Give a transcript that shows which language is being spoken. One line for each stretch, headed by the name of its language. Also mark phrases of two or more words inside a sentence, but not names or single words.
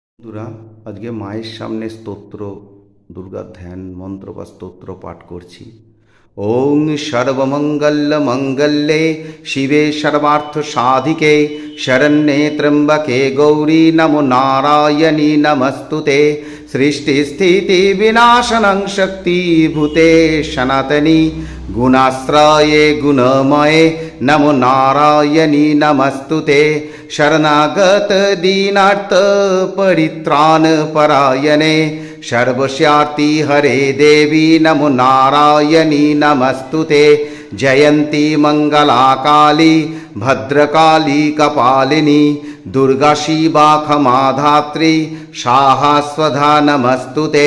Bangla: বন্ধুরা, আজকে মায়ের সামনে স্তোত্র, দুর্গার ধ্যান মন্ত্র বা স্তোত্র পাঠ করছি।
Sanskrit: ওং সর্বমঙ্গল মঙ্গলে শিবে সর্বার্থ সাধিকে শরণ্যে ত্র্যম্বকে গৌরী নমো নারায়ণী নমস্তুতে। সৃষ্টি স্থিতি বিনাশনং শক্তিভূতে সনাতনী গুণাশ্রয়ে গুণময়ে নমো নারায়ণী নমস্তুতে। शरणागत दीनार्थ परित्राण परायणे सर्वस्यार्ति हरे देवी नमो नारायणी नमस्तुते। जयंती मंगला काली भद्रकाली कपालिनी दुर्गा शिवा क्षमा धात्री स्वाहा स्वधा नमस्तुते।